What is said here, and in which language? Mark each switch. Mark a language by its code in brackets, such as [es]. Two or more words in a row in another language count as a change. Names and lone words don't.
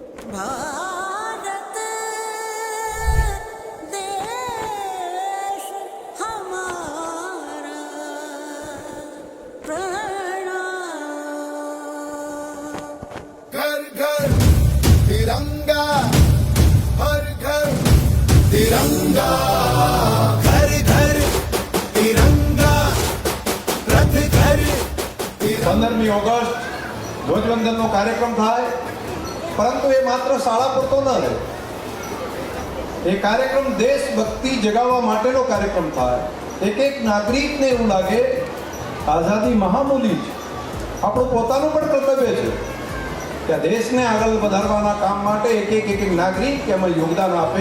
[hi] भारत देश हमारा प्रणाम। घर घर तिरंगा, हर घर तिरंगा, घर घर तिरंगा, रथ घर [gu] 15મી ઓગસ્ટ ધ્વજવંદનનો કાર્યક્રમ થાય, પરંતુ એ માત્ર શાળા પૂરતો ન રહે. એ કાર્યક્રમ દેશભક્તિ જગાવવા માટેનો કાર્યક્રમ થાય. એક એક નાગરિકને એવું લાગે આઝાદી મહામૂલી છે, આપણું પોતાનું પણ કર્તવ્ય છે કે દેશને આગળ વધારવાના કામ માટે એક એક નાગરિક એમાં યોગદાન આપે.